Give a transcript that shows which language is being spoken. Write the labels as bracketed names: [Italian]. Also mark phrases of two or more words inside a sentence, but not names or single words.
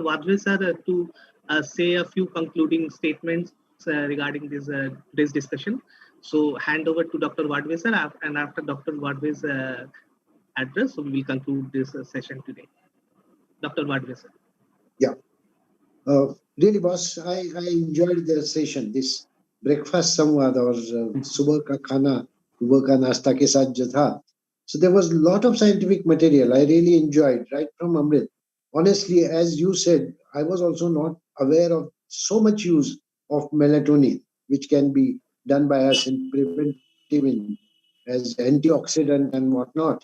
[English] Vadve sir to say a few concluding statements regarding this discussion. So hand over to Dr. Vadve sir, and after Dr. Vadve's address, so we will conclude this session today. Dr. Vadve sir. Yeah. Really, boss, I enjoyed the session. This breakfast [Hindi] संवाद और सुबह का खाना, सुबह का नाश्ता के साथ जो था. [English] So there was a lot of scientific material. I really enjoyed right from Amrit. Honestly, as you said, I was also not aware of so much use of melatonin, which can be done by us in preventive as antioxidant and whatnot.